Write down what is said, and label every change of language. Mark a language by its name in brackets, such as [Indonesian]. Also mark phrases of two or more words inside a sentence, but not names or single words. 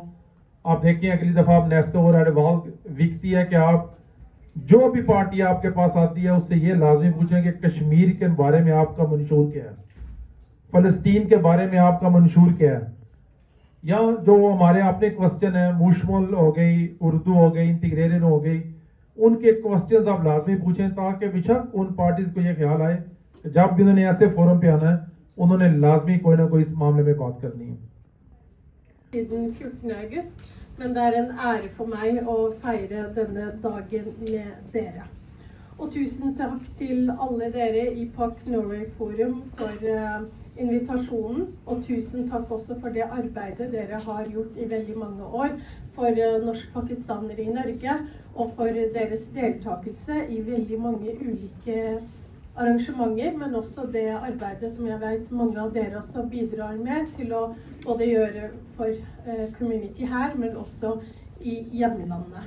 [Urdu] آپ دیکھیں اگلی دفعہ آپ نیستو اور ایڈوال وکتی ہے کہ آپ جو بھی پارٹی آپ کے پاس آتی ہے اس سے یہ لازمی پوچھیں کہ کشمیر کے بارے میں آپ کا منشور کیا ہے, فلسطین کے بارے میں آپ کا منشور کیا ہے, یا جو ہمارے اپنے کوسچن ہیں, مشمل ہو گئی, اردو ہو گئی, انٹیگریٹڈ ہو گئی, ان کے کوسچنز آپ لازمی پوچھیں تاکہ بیشک ان پارٹیز کو یہ خیال آئے کہ جب بھی انہوں نے ایسے فورم پہ آنا ہے انہوں نے لازمی کوئی نہ کوئی اس معاملے میں بات کرنی ہے. [Norwegian] Siden 14. august, men det en ære for meg å feire denne dagen med dere. Og tusen takk til alle dere i PAK Norway Forum for invitasjonen, og tusen takk også for det arbeidet dere har gjort i veldig mange år for norsk-pakistanere i Norge, og for deres deltakelse i veldig mange ulike arrangementer, men også det arbeidet som jeg vet mange av dere også bidrar med til å både gjøre for community her, men også i hjemlandet.